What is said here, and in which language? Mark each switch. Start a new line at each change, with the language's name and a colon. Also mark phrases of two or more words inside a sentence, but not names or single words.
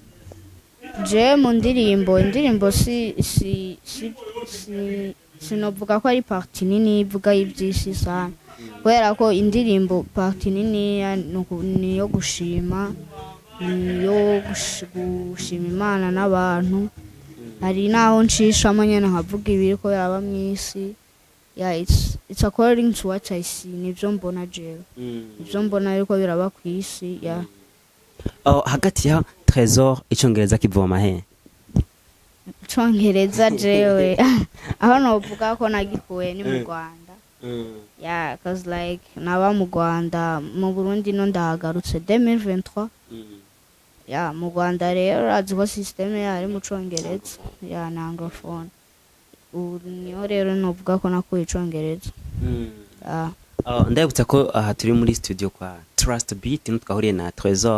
Rundi: Je mu indirimbo sinovuga ko ari parti nini ivuga ivyisi sana kubera ko indirimbo parti nini ni yo gushima niyo gushima Imana n'abantu. Hari naho nshishamo nyene nkavuga ibiriko yaba mwisi.
English: It's according to what I see.
Rundi: Nivyo mbona jewe nivyo mbona yuko biraba kwisi ya hagati ya Trésor icongereza kivoma he? Icongereza jewe aho novuga ko nagikuye ni mu Rwanda.
English: Cause like
Rundi: naba mu Rwanda mu Burundi no ndahagarutse 2023. Mu Rwanda rero aziko systeme yari mu congereza na anglophone. Niyo rero novuga ko nakuye icongereza. Ndabutsa ko aha turi muri studio kwa Trust Beat n'utwahuriye na Trésor.